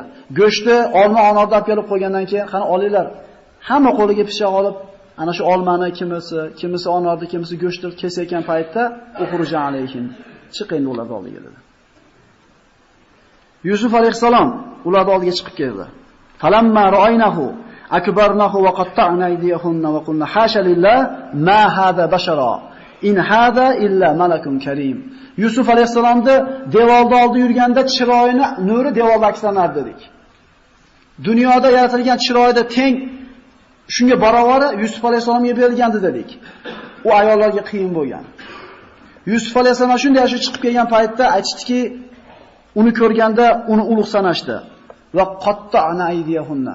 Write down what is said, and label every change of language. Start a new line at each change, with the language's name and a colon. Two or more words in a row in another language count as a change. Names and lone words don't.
Uzbek: Go'shtni, olma, anorni olib kelib qo'ygandan keyin, qani olinglar. Hamma qo'liga pishoq olib, ana shu olmani kimisi anorni, kimisi go'shtni kesayotgan paytda
Arabic: اخرج عليهن.
Uzbek: Chiqing ularning oldiga dedi. Yusuf alayhisalom ularning oldiga chiqib keldi.
Arabic: فلما رأينه أكبرنه وقطعن أيديهن وقلن حاش لله ما هذا بشرا إن هذا إلا ملك كريم.
Uzbek: Yusuf alayhisalomni devorda oldi yurganda chiroyini nuri devorda akslanardi dedik. Dunyoda yaratilgan chiroyda teng shunga barobar Yusuf alayhisalomga berilgandi dedik. U ayollarga qiyin bo'lgan. Yusuf alayhisalom shunday shu chiqib kelgan paytda aytishdiki, uni ko'rganda uni ulug' sanashdi
Arabic: وقطعن أيديهن.